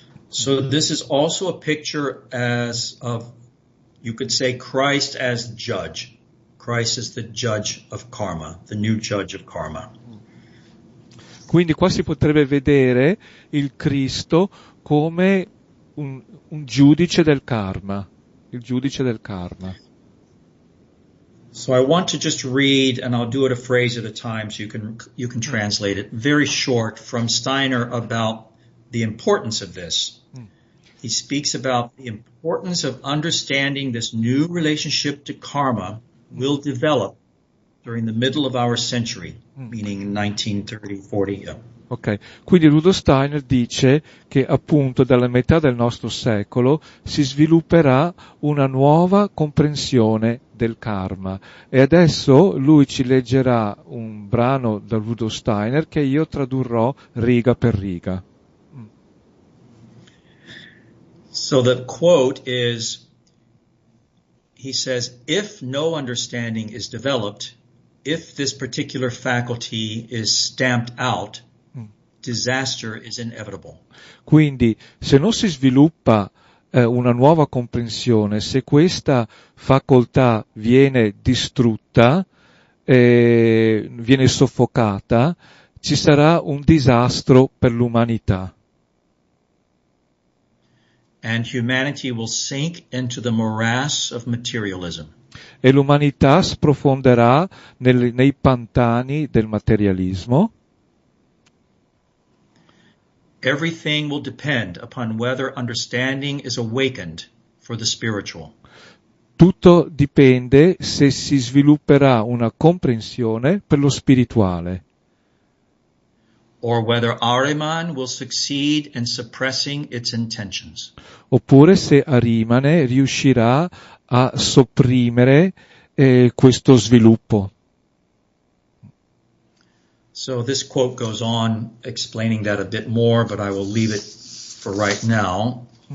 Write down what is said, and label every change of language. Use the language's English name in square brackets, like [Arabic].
[English] So this is also a picture of, you could say, Christ as judge. Christ is the judge of karma, the new judge of karma. [Italian] Quindi qua si potrebbe vedere il Cristo come un giudice del karma, il giudice del karma. [English] So I want to just read, and I'll do it a phrase at a time so you can translate it, very short, from Steiner about the importance of this. He speaks about the importance of understanding this new relationship to karma will develop during the middle of our century, meaning in 1930-40. Yeah. [Italian] Ok, quindi Rudolf Steiner dice che appunto dalla metà del nostro secolo si svilupperà una nuova comprensione del karma e adesso lui ci leggerà un brano da Rudolf Steiner che io tradurrò riga per riga. [English] So the quote is, he says, if no understanding is developed, if this particular faculty is stamped out, disaster is inevitable. [Italian] Quindi, se non si sviluppa una nuova comprensione, se questa facoltà viene distrutta, viene soffocata, ci sarà un disastro per l'umanità. [English] And humanity will sink into the morass of materialism. [Italian] E l'umanità sprofonderà nei pantani del materialismo. [English] Everything will depend upon whether understanding is awakened for the spiritual. [Italian] Tutto dipende se si svilupperà una comprensione per lo spirituale. [English] Or whether Ahriman will succeed in suppressing its intentions. [Italian] Oppure se Ahrimane riuscirà a sopprimere questo sviluppo. [English] So this quote goes on explaining that a bit more, but I will leave it for right now.